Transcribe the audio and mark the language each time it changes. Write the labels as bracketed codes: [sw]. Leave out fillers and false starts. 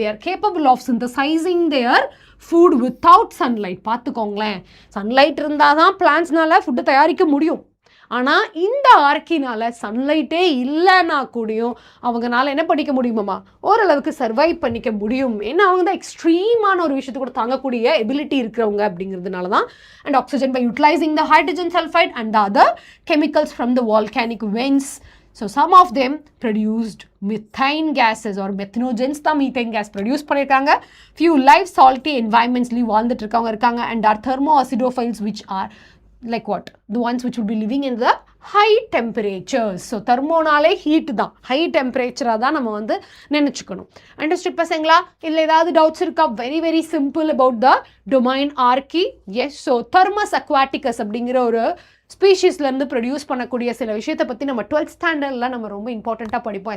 [en] They are capable of synthesizing their food without sunlight. [ta] பாத்துக்கோங்களேன், sunlight இருந்தால் தான் பிளான்ட்ஸ்னால food தயாரிக்க முடியும். ஆனால் இந்த ஆர்கினால சன்லைட்டே இல்லைன்னா கூடயும் அவங்கனால என்ன பண்ணிக்க முடியுமாம்மா, ஓரளவுக்கு சர்வைவ் பண்ணிக்க முடியும். ஏன்னா அவங்க தான் எக்ஸ்ட்ரீமான ஒரு விஷயத்தை கூட தாங்கக்கூடிய எபிலிட்டி இருக்கிறவங்க அப்படிங்கிறதுனால தான். [en] And oxygen by utilising the hydrogen sulphide and the other chemicals from the volcanic vents. So some of them produced [ta] methane gases or methanogens தான் methane gas produce பண்ணிருக்காங்க. [en] Few live salty environmentsலி [ta] வாழ்ந்துட்டு இருக்கவங்க இருக்காங்க [en] and are thermoacidophiles which are like what? The ones which will be living in the high temperatures. [ta] So thermoனாலே heat தான், high temperature தான் நம்ம வந்து நினைச்சுக்கணும். Understood பசங்களா? இல்லை ஏதாவது doubts இருக்கா? [en] Very very simple about the domain hierarchy. [ta] Yes, so thermus aquaticus அப்படிங்கிற ஒரு ஸ்பீஷீஸ்லேருந்து ப்ரொடியூஸ் பண்ணக்கூடிய சில விஷயத்தை பற்றி நம்ம 12th ஸ்டாண்டர்டில் நம்ம ரொம்ப இம்பார்ட்டண்ட்டாக படிப்போம்.